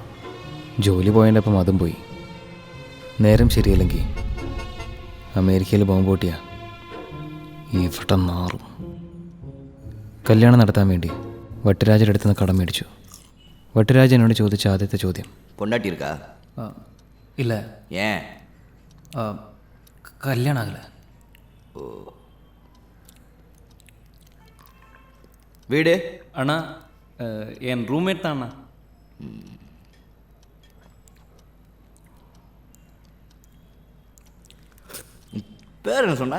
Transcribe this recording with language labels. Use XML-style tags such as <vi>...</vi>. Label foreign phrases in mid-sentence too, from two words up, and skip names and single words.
<ml>ജോലി പോയതിൻ്റെ ഒപ്പം അതും പോയി. നേരം ശരിയല്ലെങ്കിൽ അമേരിക്കയിൽ ബോംബ് പൊട്ടിയ ഇവിടെ നാറും. കല്യാണം നടത്താൻ വേണ്ടി വട്ടുരാജയുടെ അടുത്ത് നിന്ന് കടം മേടിച്ചു. വട്ടുരാജ എന്നോട് ചോദിച്ച ആദ്യത്തെ ചോദ്യം,</ml> <ta>பொண்டாட்டி இருக்கா?</ta> <ml>ഇല്ല,</ml> <ta>ஏன்?</ta> <ml>കല്യാണം ആകില്ല.</ml> <ta>வீடு? அண்ணா என் ரூம்மேட் தான் அண்ணா. பேர் என்ன சொன்ன?</ta>